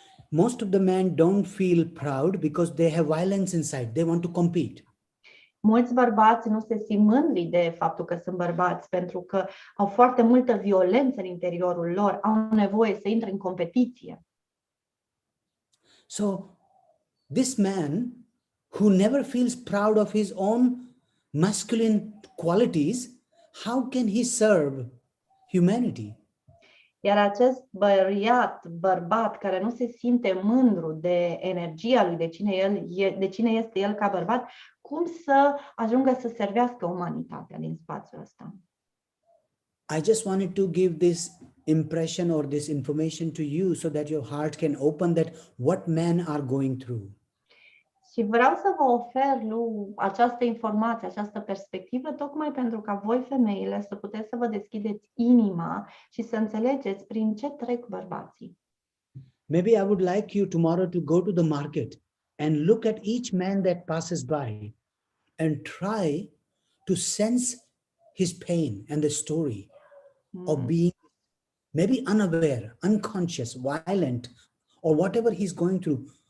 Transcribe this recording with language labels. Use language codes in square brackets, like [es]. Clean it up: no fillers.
[en] Most of the men don't feel proud because they have violence inside. They want to compete. [ro] Mulți bărbați nu se simt mândri de faptul că sunt bărbați, pentru că au foarte multă violență în interiorul lor, au nevoie să intre în competiție. [en] So this man who never feels proud of his own masculine qualities, how can he serve humanity? [ro] Iar acest bărbat care nu se simte mândru de energia lui, de cine este el ca bărbat, cum să ajungă să servească umanitatea din spațiul ăsta? [en] I just wanted to give this impression or this information to you so that your heart can open that what men are going through. [ro] Și vreau să vă ofer această informație, această perspectivă, tocmai pentru ca voi, femeile, să puteți să vă deschideți inima și să înțelegeți prin ce trec bărbații. [en] Maybe I would like you tomorrow to go to the market and look at each man that passes by and try to sense his pain and the story. of being maybe unaware, unconscious, violent, or whatever he's going through.